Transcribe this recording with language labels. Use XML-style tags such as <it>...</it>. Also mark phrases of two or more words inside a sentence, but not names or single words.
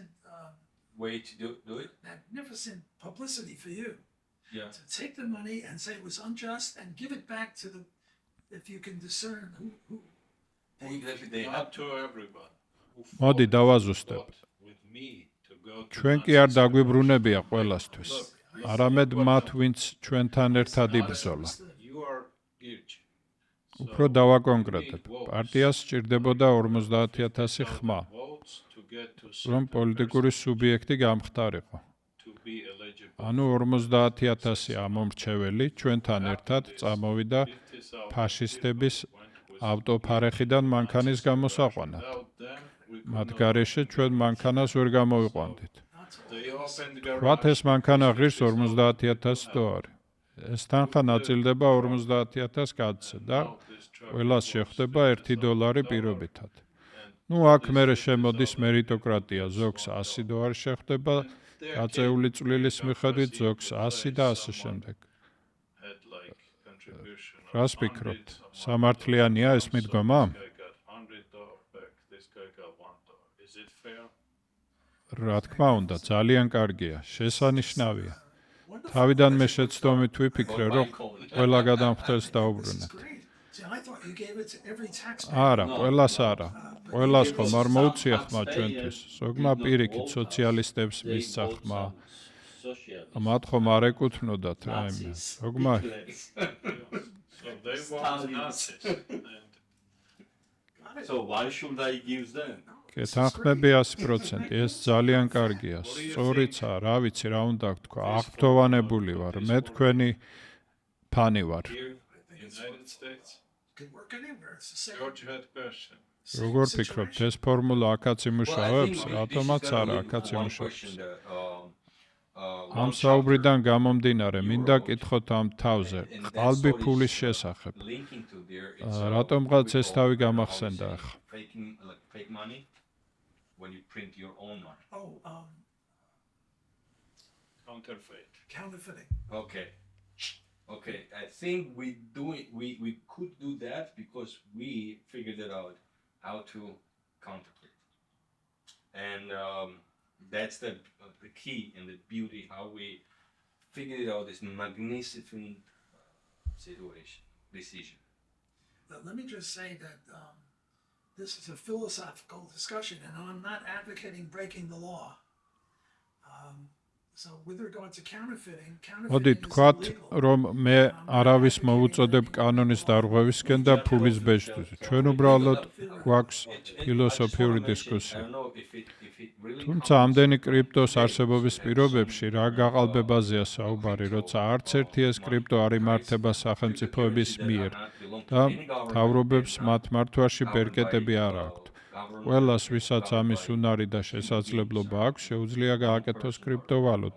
<en>Way to do it? magnificent publicity for you. Yeah. To take the money and say it was unjust and give it back to the, if you can discern who Who exactly they Not have to everyone. who</en> <ka>მოდი</ka> <en>fought</en> <ka>დავაზუსტებ.</ka> <en>with me to go about</en> <ka>ჩვენ კი არ დაგვიბრუნებია ყველასთვის. არამედ მათ, ვინც ჩვენთან ერთად იბრძოლა.</ka> <en>you are Girchი.</en> <ka>უფრო დავაკონკრეტებ. პარტიას სჭირდებოდა 50,000 ხმა,</ka> <en>Votes to get to</en> <ka>რომ პოლიტიკური სუბიექტი გამხდარიყო.</ka> <en>to be eligible.</en> <ka>ანუ 50,000 ამომრჩეველი ჩვენთან ერთად წამოვიდა 50,000 ფაშისტების</ka> <en>went with</en> <ka>ავტოფარეხიდან მანქანის გამოსაყვანად.</ka> <en>without them we could</en> <ka>მათ</ka> <en>not.</en> <ka>გარეშე ჩვენ მანქანას ვერ გამოვიყვანდით.</ka> <en>They opened</en> <ka>ვთქვათ, ეს მანქანა ღირს 50,000 დოლარი. ეს თანხა ნაწილდება 50,000 კაცზე და ყველას შეხვდება 1 დოლარი პირობითად. ნუ აქ მერე შემოდის მერიტოკრატია, ზოგს 100 დოლარი შეხვდება, გაწეული წვლილის მიხედვით ზოგს 100 და ასე შემდეგ.</ka> <en>had like contribution of</en> <ka>რას ფიქრობთ? სამართლიანია ეს მიდგომა?</ka> <en>This guy got $100 back, this guy got $1. Is it fair?</en> <ka>რა თქმა უნდა, ძალიან კარგია, შესანიშნავია. თავიდან მე შეცდომით ვიფიქრე, რომ ყველა გადამხდელს დაუბრუნეთ.</ka> <en>Great. See, I thought you gave it to every taxpayer.</en> <ka>არა, ყველას არა. ყველას ხომ არ მოუწია ხმა ჩვენთვის. ზოგმა პირიქით სოციალისტებს მისცა ხმა. მათ ხომ არ ეკუთვნოდათ რაიმე. ზოგმა</ka> <en>So they want Nazis. And So why should I give them?</en> <ka>კეთახმები 100%. ეს ძალიან კარგია. სწორიცა, რა ვიცი, რა უნდა გთქვა. აღფრთოვანებული ვარ. მე თქვენი ფანი ვარ.</ka> <en>here, United States, Could work anywhere. It's the same. George had question.</en> <ka>როგორ ფიქრობთ, ეს ფორმულა აქაც იმუშავებს? რატომაც არა, აქაც იმუშავებს. ამ საუბრიდან გამომდინარე, მინდა კითხოთ ამ თავზე, ყალბი ფულის შესახებ. რატომღაც ეს თავი გამახსენდა ახლა.</ka> <en>Fake money when you print your own money. Oh, Counterfeit. counterfeiting. Okay. Okay. I think we could do that because we figured it out how to counterfeit. And that's the key and the beauty how we figured out this magnificent decision. Let me just say that this is a philosophical discussion, and I'm not advocating breaking the law. So with regard to counterfeiting,</en> <ka>მოდი</ka> <en>counterfeiting is</en> <ka>თქვათ,</ka> <en>illegal.</en> <ka>რომ მე არავის მოუწოდებ კანონის დარღვევისკენ და ფულის ბეჭდვის. ჩვენ უბრალოდ გვაქვს ფილოსოფიური</ka> <en>I</en> <ka>დისკუსია.</ka> <en>don't know if it really</en> <ka>თუმცა ამდენი კრიპტოს არსებობის პირობებში რა გაყალბებაზეა საუბარი, როცა არც ერთი ეს კრიპტო არ იმართება სახელმწიფოების მიერ და მთავრობებს მათ მართვაში ბერკეტები არ აქვთ. ყველას, ვისაც ამის უნარი და შესაძლებლობა აქვს, შეუძლია გააკეთოს კრიპტოვალუტა.</ka>